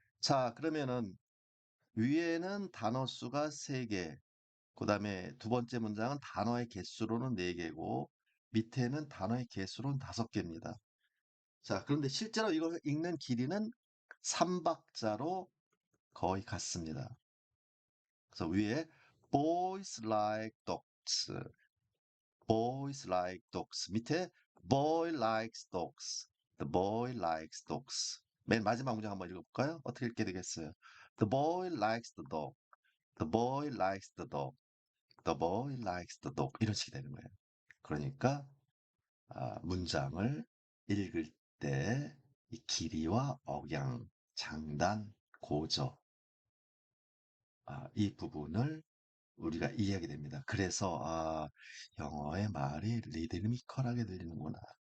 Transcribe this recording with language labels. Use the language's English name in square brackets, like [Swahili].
[Korean] 자, 그러면은 위에는 단어 수가 3개, 그 다음에 두 번째 문장은 단어의 개수로는 4개고, 밑에는 단어의 개수로는 5개입니다. 자, 그런데 실제로 이걸 읽는 길이는 3박자로 거의 같습니다. 그래서 위에 [English] boys like dogs, boys like dogs, [Korean] 밑에 [English] boy likes dogs, the boy likes dogs. [Korean] 맨 마지막 문장 한번 읽어볼까요? 어떻게 읽게 되겠어요? [English] The boy likes the dog, the boy likes the dog, the boy likes the dog. [Korean] 이런 식이 되는 거예요. 그러니까 문장을 읽을 때 이 길이와 억양, 장단, 고저 이 부분을 우리가 이해하게 됩니다. 그래서 영어의 말이 리드미컬하게 들리는구나.